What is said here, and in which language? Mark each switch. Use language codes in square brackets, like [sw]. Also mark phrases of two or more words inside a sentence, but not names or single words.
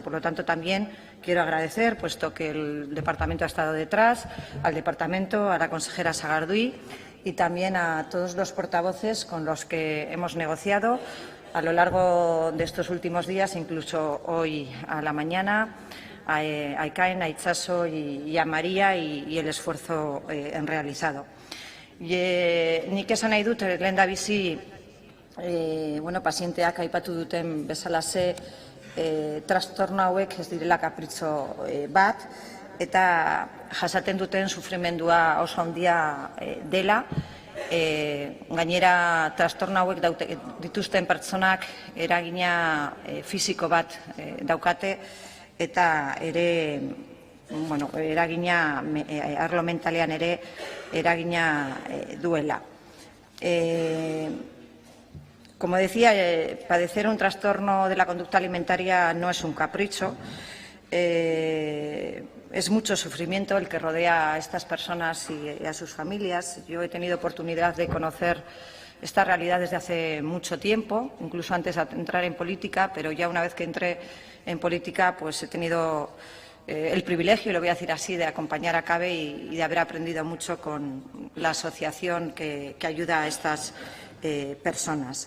[es] Por lo tanto, también quiero agradecer, puesto que el Departamento ha estado detrás, al Departamento, a la consejera Sagardui y también a todos los portavoces con los que hemos negociado a lo largo de estos últimos días, incluso hoy a la mañana, a Ikain, a Itxaso y a María y el esfuerzo realizado. [eu] Nik esan nahi dut, lehendabizi, pazienteak aipatu duten bezalaxe, trastorno hauek ez direla kapritxo bat, eta jasaten duten sufrimendua oso handia dela. Gainera, trastorno hauek dituzten pertsonak eragina fisiko bat daukate, eta ere, eragina, arlo mentalean ere eragina duela. [es] Como decía, padecer un trastorno de la conducta alimentaria no es un capricho, es mucho sufrimiento el que rodea a estas personas y a sus familias. Yo he tenido oportunidad de conocer esta realidad desde hace mucho tiempo, incluso antes de entrar en política, pero ya una vez que entré en política, pues he tenido el privilegio, y lo voy a decir así, de acompañar a CABE y de haber aprendido mucho con la asociación que ayuda a estas personas.